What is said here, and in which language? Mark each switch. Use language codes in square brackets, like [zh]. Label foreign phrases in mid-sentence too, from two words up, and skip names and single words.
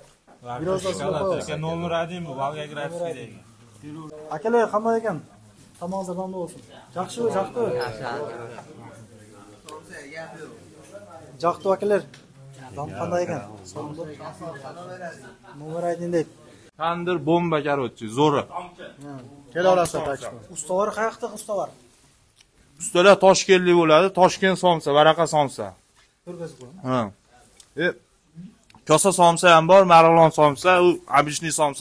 [ky] Номер 1 Волгоградский деген. Акелер кандай экен? Тамагыңыздар даамдуу болсун. Жакшыбы, жактыбы? Жактуу акелер. Даам кандай экен? Номер 1 дейт. [uz] Tandır bomba короче, zo'ri. Kela olasiz aytishdi. Ustalar qayoqda ustalar? Ustalar Toshkentlik bo'ladi, Toshkent somsa, Varaqa somsa. Ko'rgazib qo'ying. Ha. Kosa somsa ham bor, Marg'ilon somsa, u обычный somsa.